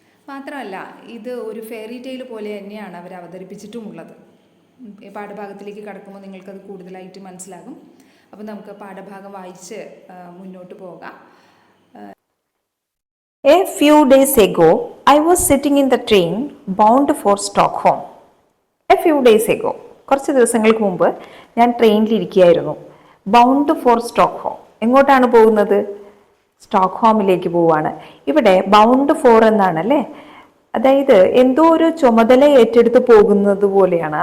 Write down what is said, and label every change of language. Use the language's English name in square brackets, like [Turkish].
[Malayalam] മാത്രമല്ല, ഇത് ഒരു ഫെയറി ടെയിൽ പോലെ തന്നെയാണ് അവർ അവതരിപ്പിച്ചിട്ടുമുള്ളത്. പാഠഭാഗത്തിലേക്ക് കടക്കുമ്പോൾ നിങ്ങൾക്കത് കൂടുതലായിട്ട് മനസ്സിലാകും. അപ്പോൾ നമുക്ക് പാഠഭാഗം വായിച്ച് മുന്നോട്ട് പോകാം. [English] A few days ago, I was sitting in the train bound for Stockholm. A few days ago, [Malayalam] കുറച്ച് ദിവസങ്ങൾക്ക് മുമ്പ് ഞാൻ ട്രെയിനിലിരിക്കുകയായിരുന്നു. [English] Bound for Stockholm. [Malayalam] എങ്ങോട്ടാണ് പോകുന്നത്? സ്റ്റോക്ക്ഹോമിലേക്ക് പോവുകയാണ്. ഇവിടെ ബൗണ്ട് ഫോർ എന്നാണല്ലേ, അതായത് എന്തോ ഒരു ചുമതല ഏറ്റെടുത്ത് പോകുന്നത് പോലെയാണ്.